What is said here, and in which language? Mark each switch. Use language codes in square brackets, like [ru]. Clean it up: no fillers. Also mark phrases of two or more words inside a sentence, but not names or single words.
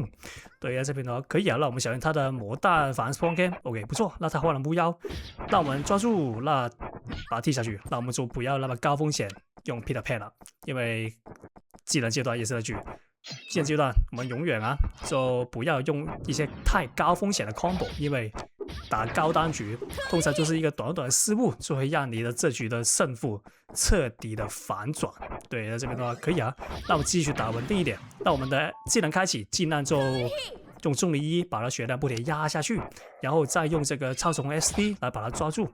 [zh] 對啊，這邊的話可以啊。那我們小心他的魔彈反 [en] spawn cam， [zh] OK， 不錯。那他換了巫妖，那我們抓住，那把他踢下去。那我們就不要那麼高風險用 Peter Pan 了，因為技能階段也是那句，技能階段我們永遠就不要用一些太高風險的 combo，因為打高單局通常就是一個短的失誤，就會讓你的這局的勝負徹底的反轉。對，那這邊的話可以啊。那我們繼續打穩定一點。那我們的技能開啟，盡量就用重力1把它血量不停壓下去，然後再用這個超重 SD 來把它抓住。